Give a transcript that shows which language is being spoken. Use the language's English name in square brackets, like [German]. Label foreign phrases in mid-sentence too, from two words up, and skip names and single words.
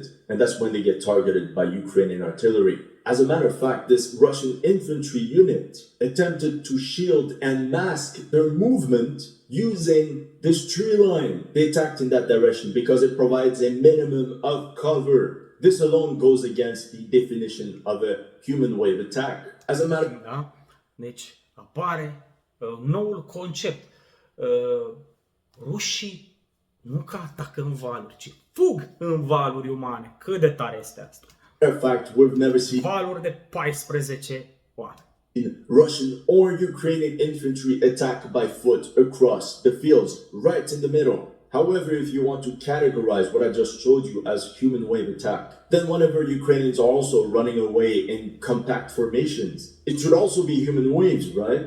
[English] And that's when they get targeted by Ukrainian artillery. As a matter of fact, this Russian infantry unit attempted to shield and mask their movement using this tree line. They attacked in that direction because it provides a minimum of cover. This alone goes against the definition of a human wave attack. As a matter [Romanian] Da? Deci apare noul concept. Rușii nu că atacă în valuri, ci fug în valuri umane. Cât de tare este asta? [English] of fact, we've never seen [Romanian] Valuri de 14 oameni. [English] Russian or Ukrainian infantry attack by foot across the fields, right in the middle. However, if you want to categorize what I just showed you as human wave attack, then whenever Ukrainians are also running away in compact formations, it should also be human waves, right?